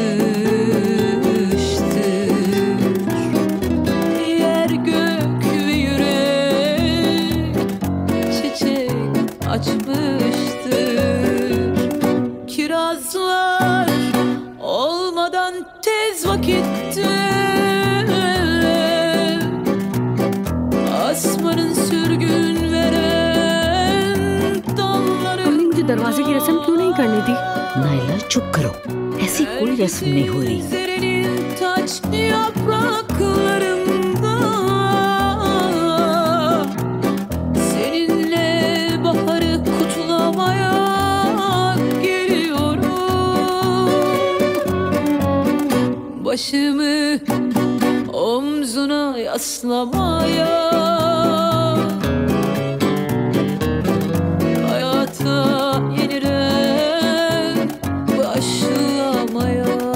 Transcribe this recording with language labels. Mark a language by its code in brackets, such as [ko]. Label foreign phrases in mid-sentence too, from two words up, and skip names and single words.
[tr] Yer gök ve yürek çiçek açmıştır. Kirazlar olmadan tez vakitte asmanın sürgün veren dalları. [hi] हमने मुझे दरवाजे की रस्म क्यों नहीं करनी थी? नाइला चुप करो, ऐसी कोई रस्म नहीं हो रही। [tr] Serenin taç yapraklarında seninle baharı kutlamaya geliyorum. Başımı omzuna yaslamaya, hayata yeniden başlamaya.